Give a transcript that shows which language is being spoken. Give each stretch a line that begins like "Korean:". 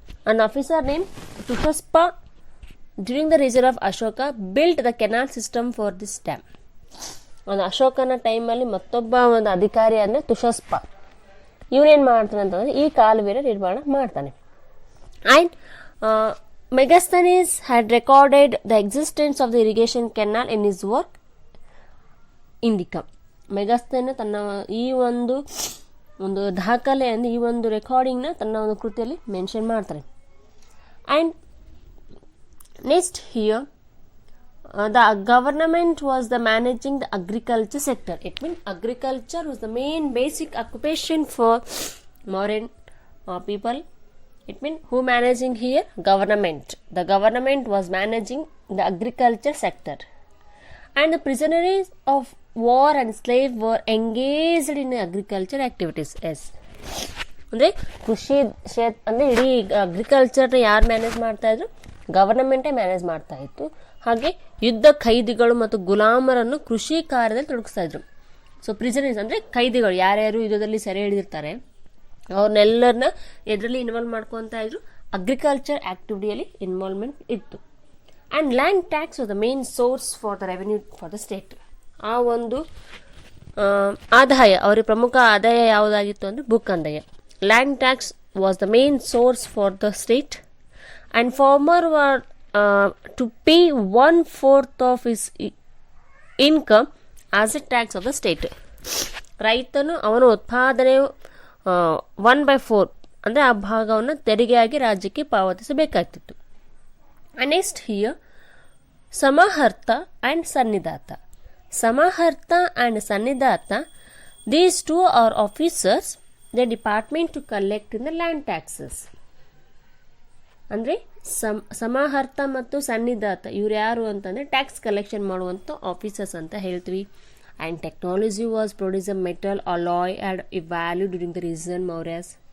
English: An officer named Tushaspa during the reign of Ashoka built the canal system for this dam.
Kannada: ಒಂದು ಅಶೋಕನ ಟೈಮಲ್ಲಿ ಮತ್ತೊಬ್ಬ ಒಂದು ಅಧಿಕಾರಿ ಅಂದರೆ ತುಷಸ್ಪ. ಇವನೇನು ಮಾಡ್ತಾನೆ ಅಂತಂದರೆ ಈ ಕಾಲುವೆನ ನಿರ್ಮಾಣ ಮಾಡ್ತಾನೆ.
English: And Megasthenes had recorded the existence of the irrigation canal in his work Indica.
Kannada: ಮೆಗಸ್ತನ ತನ್ನ ಈ ಒಂದು ದಾಖಲೆ ಅಂದರೆ ಈ ಒಂದು ರೆಕಾರ್ಡಿಂಗ್ನ ತನ್ನ ಒಂದು ಕೃತಿಯಲ್ಲಿ ಮೆನ್ಷನ್ ಮಾಡ್ತಾರೆ.
English: And next here the government was the managing the agriculture sector. It mean agriculture was the main basic occupation for Mauryan people. It means who managing here? Government. The government was managing the agriculture sector. And the prisoners of war and slave were engaged in agriculture activities. Yes.
Kannada: ಅಂದರೆ ಕೃಷಿ ಅಂದರೆ ಇಡೀ ಅಗ್ರಿಕಲ್ಚರ್ನ ಯಾರು manage ಮಾಡ್ತಾ ಇದ್ರು? ಗವರ್ನಮೆಂಟೇ manage ಮಾಡ್ತಾ ಇತ್ತು. ಹಾಗೆ ಯುದ್ಧ ಖೈದಿಗಳು ಮತ್ತು ಗುಲಾಮರನ್ನು ಕೃಷಿ ಕಾರ್ಯದಲ್ಲಿ ತೊಡಗಿಸ್ತಾ ಇದ್ರು. ಸೊ ಪ್ರಿಸನರ್ಸ್ ಅಂದರೆ ಖೈದಿಗಳು, ಯಾರ್ಯಾರು ಯುದ್ಧದಲ್ಲಿ ಸೆರೆ ಹಿಡಿದಿರ್ತಾರೆ ಅವ್ರನ್ನೆಲ್ಲರನ್ನ ಇದರಲ್ಲಿ ಇನ್ವಾಲ್ವ್ ಮಾಡ್ಕೊತಾ ಇದ್ರು. ಅಗ್ರಿಕಲ್ಚರ್ ಆಕ್ಟಿವಿಟಿಯಲ್ಲಿ ಇನ್ವಾಲ್ವ್ಮೆಂಟ್ ಇತ್ತು.
English: And land tax was the main source for the revenue for the state.
Kannada: ಆ ಒಂದು ಆದಾಯ, ಅವರಿಗೆ ಪ್ರಮುಖ ಆದಾಯ ಯಾವುದಾಗಿತ್ತು ಅಂದರೆ ಬುಕ್ ಕಂದಾಯ.
English: Land tax was the main source for the state. And farmer were to pay 1/4 of his income as a tax of the state.
Kannada: ರೈತನು ಅವನ ಉತ್ಪಾದನೆ 1/4 ಅಂದರೆ ಆ ಭಾಗವನ್ನು ತೆರಿಗೆಯಾಗಿ ರಾಜ್ಯಕ್ಕೆ ಪಾವತಿಸಬೇಕಾಗ್ತಿತ್ತು.
English: Next here Samaharta and Sannidata. Samaharta and Sannidata, these two are officers, the department to collect in the land taxes.
Kannada: ಅಂದರೆ ಸಮಾಹರ್ತ ಮತ್ತು ಸನ್ನಿಧಾತ ಇವ್ರು ಯಾರು ಅಂತಂದರೆ ಟ್ಯಾಕ್ಸ್ ಕಲೆಕ್ಷನ್ ಮಾಡುವಂಥ ಆಫೀಸರ್ಸ್ ಅಂತ ಹೇಳ್ತೀವಿ.
English: And technology was produce a metal alloy and a value during the reason Mauryas.